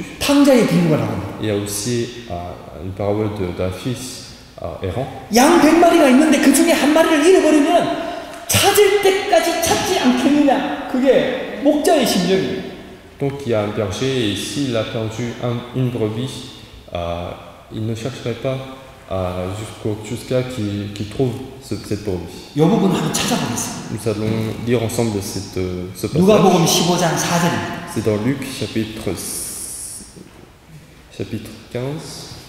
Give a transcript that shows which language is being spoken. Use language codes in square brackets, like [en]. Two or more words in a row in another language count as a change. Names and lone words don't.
[ko] 탕자의 비유가 나옵니다. [fr] Il y a aussi une parabole d'un fils errant. [ko] 양 100마리가 있는데 그 중에 한 마리를 잃어버리면 찾을 때까지 찾지 않겠느냐. 그게 목자의 심정이에요. [fr] Donc il y a un berger et s'il a perdu une brebis, il ne chercherait pas jusqu'à qu'il trouve cette brebis. [ko] 이 부분 한번 찾아보겠습니다. [fr] Nous allons lire ensemble ce passage. [ko] 누가복음 15장 4절입니다. [fr] C'est dans Luc chapitre 15.